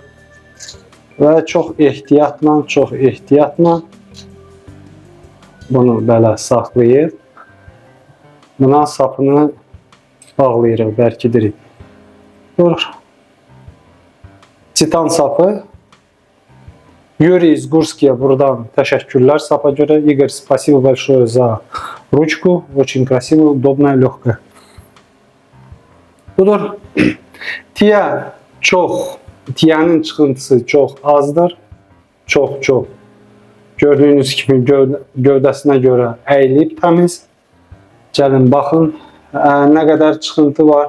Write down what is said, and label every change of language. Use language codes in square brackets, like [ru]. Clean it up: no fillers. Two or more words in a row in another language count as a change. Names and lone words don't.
[az] Və çox ehtiyatla bunu belə saxlayıb buna sapını bağlayırıq, bərkidirik. Budur. Titan sapı. Yuri Zgurski'ye buradan teşekkürler сапа görə. [ru] Игорь, спасибо большое за ручку. Очень красивая, удобная, легкая. [az] Budur. Tiyə tiyənin çıxıntısı çox azdır. Çox. Gördüyünüz kimi gövdəsinə görə əyilib təmiz. Gəlin, baxın. Nə qədər çıxıntı var.